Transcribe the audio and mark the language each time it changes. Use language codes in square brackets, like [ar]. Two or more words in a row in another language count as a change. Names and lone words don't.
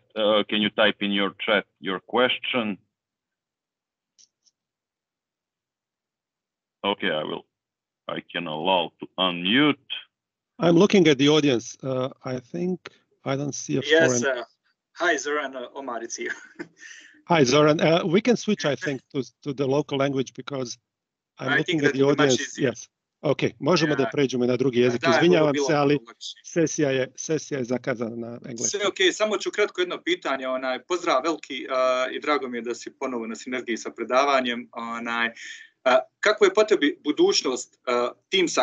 [en] Can you type in your chat your question? Okay, I can allow to unmute. I'm looking at the audience. I think I don't see a foreign. Yes. Hi, Zoran. Omar, it's here. Hi, Zoran. We can switch, I think, to the local language because I'm looking at the audience. Yes. [sr] Ok, možemo da pređemo na drugi jezik. Izvinjavam se, ali sesija je zakazana na engleskom. Sve ok, samo ću kratko jedno pitanje. Pozdrav veliki i drago mi je da si ponovo na sinergiji sa predavanjem. Kako je po tebi budućnost Teamsa?